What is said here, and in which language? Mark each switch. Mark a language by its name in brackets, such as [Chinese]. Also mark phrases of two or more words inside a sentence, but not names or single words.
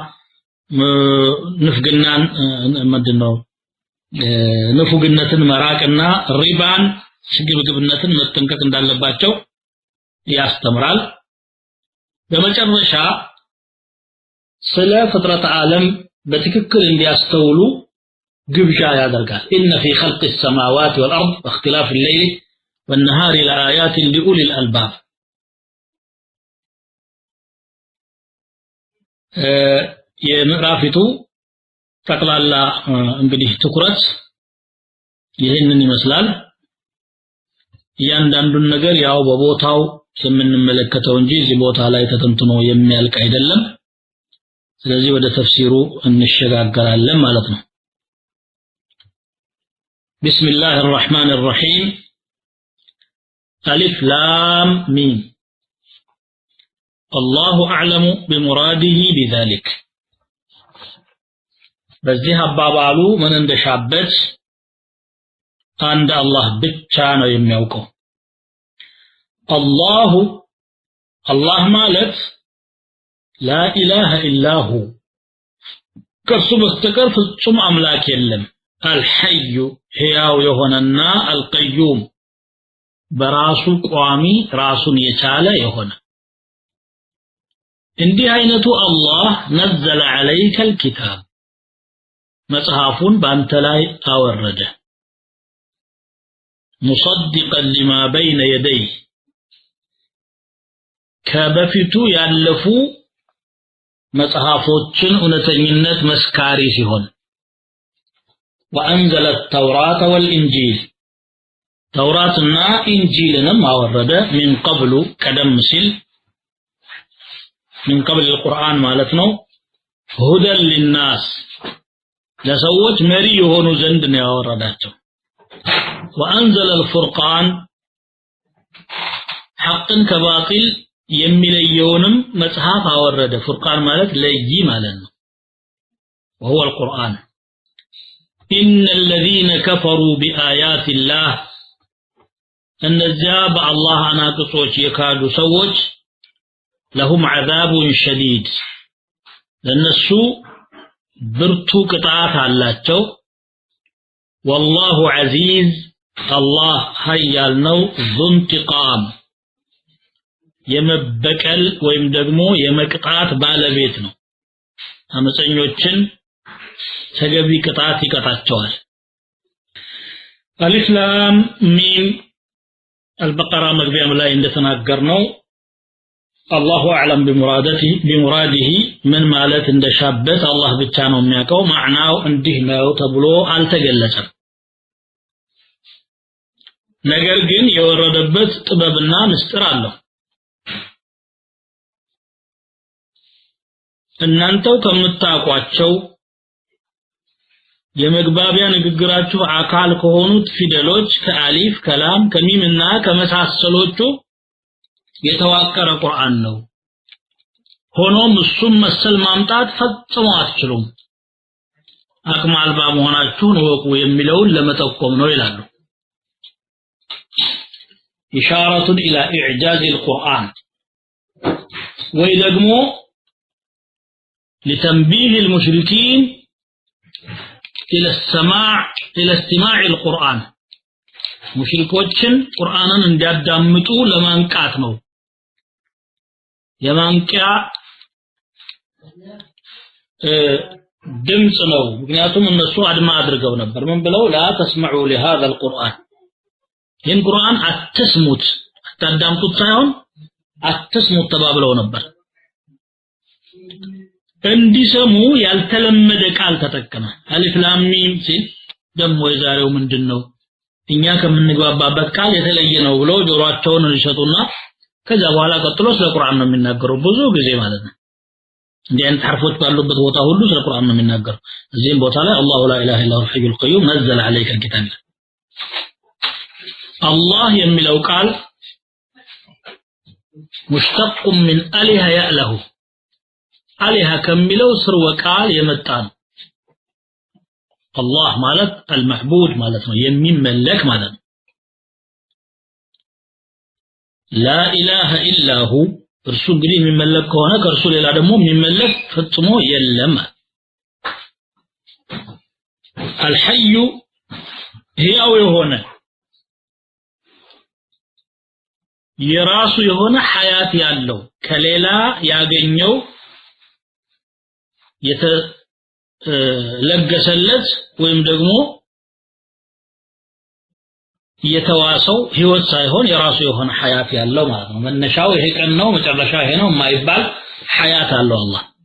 [Amharic] ንፍግናን ምንድነው ንፉግነትን መራቅና ሪባን ስግብግብነትን መጠንቀቅ እንዳለባቸው ያስተምራል በመጨረሻ ስለ ፍጥረት ዓለም በትክክል እንዲያስተውሉ ግብዣ ያደርጋል [Arabic] إن في خلق السماوات والأرض واختلاف الليل والنهار لآيات لأولي الألباب [Amharic] የምዕራፊቱ ጠቅላላ እንግዲህ ትኩረት ይሄንን ይመስላል እያንዳንዱን ነገር ያው በቦታው የምንመለከተው እንጂ እዚህ ቦታ ላይ ተተንትኖ የሚያልቅ አይደለም ስለዚህ ወደ ተፍሲሩ እንሸጋገራለን ማለት ነው [Arabic] بسم الله الرحمن الرحيم ألف لام ميم الله أعلم بمراده بذلك [Amharic] በዚህ አባባሉ ምን እንደሻበት አንድ አላህ ብቻ ነው የሚያውቀው አላህ ማለት [Arabic] لا إله إلا هو [Amharic] ከሱ በስተቀር ፍጹም አምላክ የለም الحي ሕያው የሆነና القيوم በራሱ ቋሚ ራሱን የቻለ የሆነ እንዲህ አይነቱ አላህ [Arabic] نزل عليك الكتاب [Amharic] መጽሐፉን ባንተ ላይ አወረደ [Arabic] مصدقا لما بين يديه [Amharic] ከበፊቱ ያለፉ መጽሐፎችን እውነተኝነት መስካሪ ሲሆን [Arabic] وأنزل التوراة والإنجيل [Amharic] ተውራትና ኢንጂልንም አወረደ [Arabic] من قبل [Amharic] ቀደም ሲል [Arabic] من قبل القرآن [Amharic] ማለት ነው [Arabic] هدى للناس [Amharic] ለሰዎች መሪ የሆኑ ዘንድ ነው ያወረዳቸው [Arabic] وأنزل الفرقان حقا كباطل [Amharic] የሚለየውንም መጽሐፍ አወረደ ፍርቃን ማለት ለይ ማለት ነው [Arabic] وهو القرآن إن الذين كفروا بآيات الله [Amharic] እነዚያ በአላህ አናቅጾች የካዱ ሰዎች [Arabic] لهم عذاب شديد [Amharic] ለነሱ ብርቱ ቅጣት አላቸው [Arabic] والله عزيز [Amharic] الله ኃያል ነው [Arabic] ذو انتقام [Amharic] የመበቀል ወይም ደግሞ የመቅጣት ባለቤት ነው አመፀኞችን ተገቢ ቅጣት ይቀጣቸዋል [Arabic] ألف لام ميم البقرة مغبيا [Amharic] ላይ እንደተናገርነው [Arabic] الله اعلم بمراده من [Amharic] ማለት እንደሻበት አላህ ብቻ ነው የሚያውቀው ማዕናው እንዲህ ነው ተብሎ አልተገለጸም ነገር ግን የወረደበት ጥበብና ምስጢር አለው እናንተው ከምታቋቸው የመግባቢያ ንግግራችሁ አካል ከሆኑት ፊደሎች ከአሊፍ ከላም ከሚምና ከመሳሰሎቹ የተዋቀረ ቁርአን ነው ሆኖም እሱም መሰል ማምጣት ፈጽሞ አትችሉም አቅም አልባ መሆናችሁን ወቁ የሚለውን ለመጠቆም ነው ይላሉ [Arabic] إشارة إلى إعجاز القرآن ويدقمو لتنبيه المشركين إلى استماع القرآن مشركوችን [Amharic] ቁርአንን እንዲያዳምጡ ለማንቃት ነው የማንቂያ ድምጽ ነው ምክንያቱም እነሱ አድማ አድርገው ነበር ምን ብለው [Arabic] لا تسمعوا لهذا القرآن [Amharic] ይህን ቁርአን አትስሙት አታዳምጡት ሳይሆን አትስሙት ተባብለው ነበር እንዲሰሙ ያልተለመደ ቃል ተጠቀመ አሊፍ ላም ሚም ሲል ደሞ የዛሬው ምንድነው እኛ ከምንግባባበት ቃል የተለየ ነው ብለው ጆሮአቸውን ይሸጡና ከዛ በኋላ ቀጥሎ ስለ ቁርአን ነው የሚናገረው ብዙ ጊዜ ማለት ነው እንዲህ አይነት ሐርፎች ባሉበት ቦታ ሁሉ ስለ ቁርአን ነው የሚናገረው እዚህም ቦታ ላይ [Arabic] الله لا إله إلا هو الحي القيوم نزل عليك الكتاب [Amharic] الله የሚለው ቃል [Arabic] مشتق من أله يأله أله [Amharic] ከሚለው ስርወ ቃል የመጣ ነው الله ማለት المعبود ማለት ነው የሚመለክ ማለት ነው [Arabic] لا إله إلا هو [Amharic] እርሱ እንግዲህ የሚመለክ ከሆነ ከእርሱ ሌላ ደግሞ የሚመለክ ፈጽሞ የለም الحي ሕያው የሆነ የራሱ የሆነ ሐያት ያለው ከሌላ ያገኘው የተለገሰለት ወይም ደግሞ የተዋሰው ህይወት ሳይሆን የራሱ የሆነ ሐያት ያለው ማለት ነው መነሻው ይሄ ቀን ነው መጨረሻው ይሄ ነው የማይባል ሐያት አለው አላህ